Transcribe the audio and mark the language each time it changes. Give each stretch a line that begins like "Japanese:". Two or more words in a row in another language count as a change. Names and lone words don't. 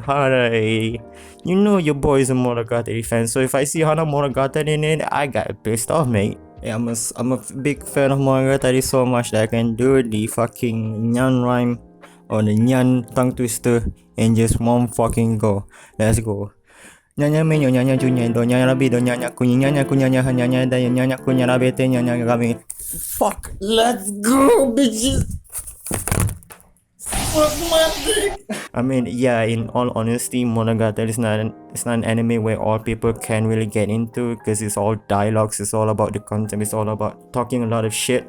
English: Hi, you know your boy is a Monogatari fan, so if I see Hana Monogatari in it, I got pissed off, mate. Yeah, I'm a big fan of Monogatari so much that I can do the fucking Nyan rhyme or the Nyan tongue twister in just one fucking go. Let's go. Nyanya menyo, nyanya junya, do nyanya rabi, do nyanya kunyi, nyanya kunyanya, nyanya da, nyanya kunya rabete, nyanya rabi. Fuck, let's go, bitches. Fuck my dick. I mean, yeah, in all honesty, Monogatari is not an anime where all people can really get into, because it's all dialogues, it's all about the content, it's all about talking a lot of shit.